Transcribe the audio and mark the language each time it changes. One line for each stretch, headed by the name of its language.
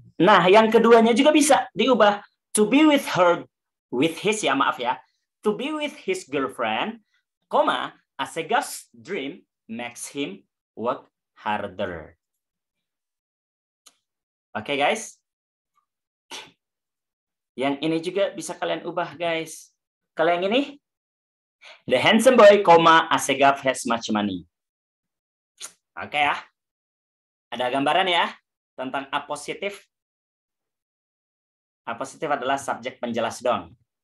Indonesian: Nah, yang keduanya juga bisa diubah.
English: To be with her, with his ya,
Indonesian: maaf ya.
English: To be with his girlfriend, Asegaf's dream makes him work harder.
Indonesian: Oke, guys. Yang ini juga bisa kalian ubah, guys. Kalau yang ini,
English: the handsome boy, Asegaf has much money.
Indonesian: Oke ya. Ada gambaran ya tentang apositif. Apositif adalah subjek penjelas doang.